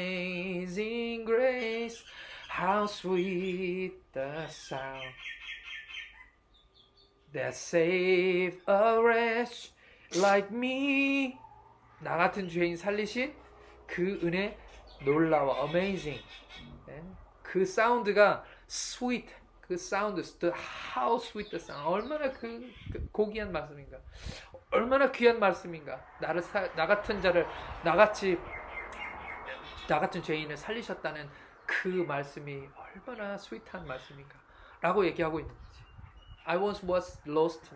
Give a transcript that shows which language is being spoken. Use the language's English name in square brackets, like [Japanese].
[English] Amazing grace, how sweet the sound that saved a wretch like me. [Korean] 나 같은 죄인 살리신 그 은혜 놀라워. Amazing. 그 사운드가 sweet. 그 사운드, [English] how sweet the sound. [Korean] 얼마나 그 고귀한 말씀인가. 얼마나 귀한 말씀인가. 나 같은 자를, 나 같은 죄인을 살리셨다는 그 말씀이 얼마나 스윗한 말씀인가. 라고 얘기하고 있는 거지. [English] I once was lost.